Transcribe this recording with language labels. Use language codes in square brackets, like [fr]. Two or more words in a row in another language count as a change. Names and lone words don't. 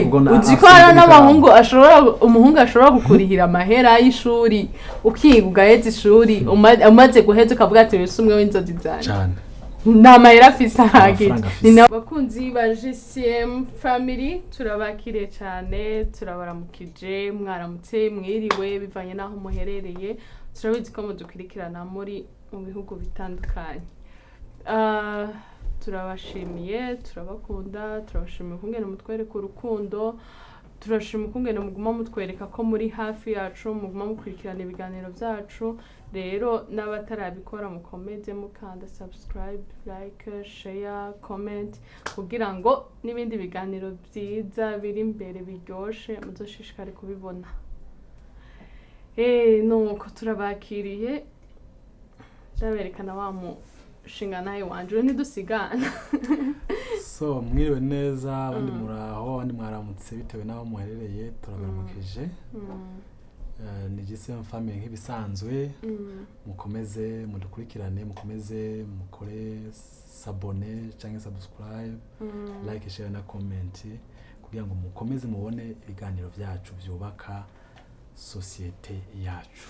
[rn] kuko uzikora n'abahungu umuhungu ashobora gukurihira amahera y'ishuri ukiga ugaheza ishuri umaze guheza ukavuga ati wese umwe w'inzozi zanje cyane n'amahera afise ahagije ni n'abakunzi ba JCM Family turabakire cyane turabaramukije mwaramutse mwiriwe bivanye naho muherereye turabizi ko mudukurikirana muri mu bihugu bitandukanye turabashimiye turabakunda turabashimiye kungena mutwereka urukundo turashimiye kungena muguma mutwereka ko muri hafi yacu muguma mukurikirana ibiganiro byacu rero n'abatarabikora mukomeze mukanda [en] subscribe like share comment [rn] kugira ngo n'ibindi biganiro byiza biri imbere biryoshe muzoshishikare kubibona nuko turabakiriye ndaberekana wa mushinga nawe wanje ntidusigana so mwiriwe neza abandi muraho abandi mwaramutse bitewe naho muherereye turabaramukije ni JCM Family nk'ibisanzwe mukomeze mudukurikirane mukomeze mukore sabone cyangwa [en] subscribe like share [rn] na comment kugira ngo mukomeze mubone ibiganiro byacu byubaka societe yacu